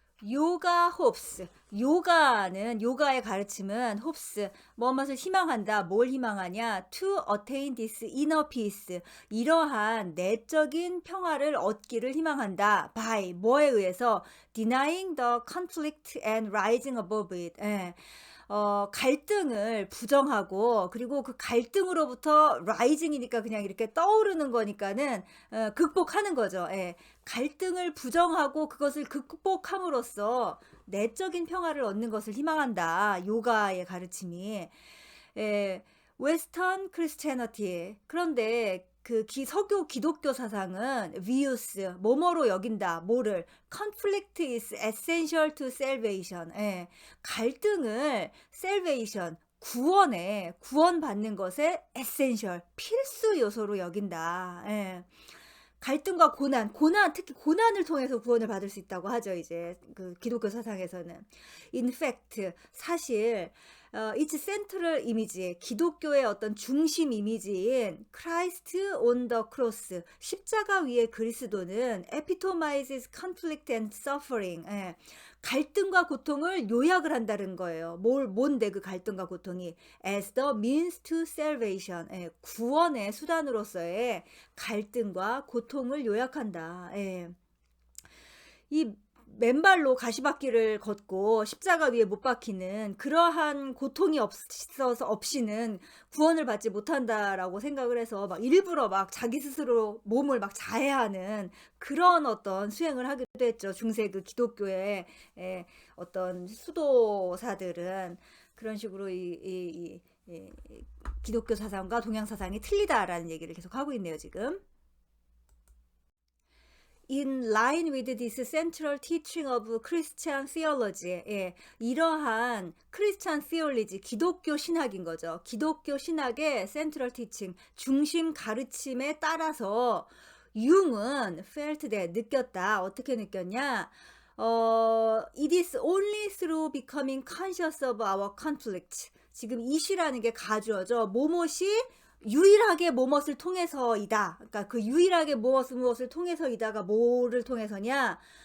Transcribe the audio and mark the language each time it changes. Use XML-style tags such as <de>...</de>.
<ko>요가 홉스, 요가의 가르침은 홉스, 무엇을 희망한다, 뭘 희망하냐,</ko> <en>to attain this inner peace,</en> <ko>이러한 내적인 평화를 얻기를 희망한다.</ko> <en>by</en> <ko>뭐에 의해서</ko> <en>denying the conflict and rising above it.</en> <ko>예. 갈등을 부정하고, 그리고 그 갈등으로부터 rising이니까 그냥 이렇게 떠오르는 거니까는 극복하는 거죠. 예. 갈등을 부정하고 그것을 극복함으로써 내적인 평화를 얻는 것을 희망한다. 요가의 가르침이. 예, 웨스턴 크리스티애니티. 그런데 그 서교 기독교 사상은 views, 뭐뭐로 여긴다, 뭐를</ko> <en>conflict is essential to salvation.</en> <ko>예, 갈등을 salvation, 구원받는 것의 essential, 필수 요소로 여긴다. 예. 갈등과 특히 고난을 통해서 구원을 받을 수 있다고 하죠. 이제 그 기독교 사상에서는.</ko> <en>In fact,</en> <ko>사실</ko> <en>its central image,</en> <ko>기독교의 어떤 중심 이미지인</ko> <en>Christ on the cross,</en> <ko>십자가 위의 그리스도는</ko> <en>epitomizes conflict and suffering.</en> <ko>예. 갈등과 고통을 요약을 한다는 거예요. 뭔데 그 갈등과 고통이?</ko> <en>As the means to salvation.</en> <ko>예, 구원의 수단으로서의 갈등과 고통을 요약한다. 예. 이 맨발로 가시밭길을 걷고 십자가 위에 못 박히는 그러한 고통이 없이는 구원을 받지 못한다라고 생각을 해서 막 일부러 막 자기 스스로 몸을 막 자해하는 그런 어떤 수행을 하기도 했죠. 중세 그 기독교의 어떤 수도사들은 그런 식으로 이 기독교 사상과 동양 사상이 틀리다라는 얘기를 계속 하고 있네요, 지금.</ko> <en>In line with this central teaching of Christian theology,</en> <ko>예, 이러한 크리스찬 theology, 기독교 신학인 거죠. 기독교 신학의 central teaching, 중심 가르침에 따라서 융은</ko> <en>felt that</en> <ko>느꼈다. 어떻게 느꼈냐?</ko> <en>It is only through becoming conscious of our conflict.</en> <ko>지금 it이라는 게 가주어죠. 뭐뭇이 유일하게 뭐뭇을 통해서이다. 그러니까 그 유일하게 무엇을 통해서이다가 뭐를 통해서냐?</ko>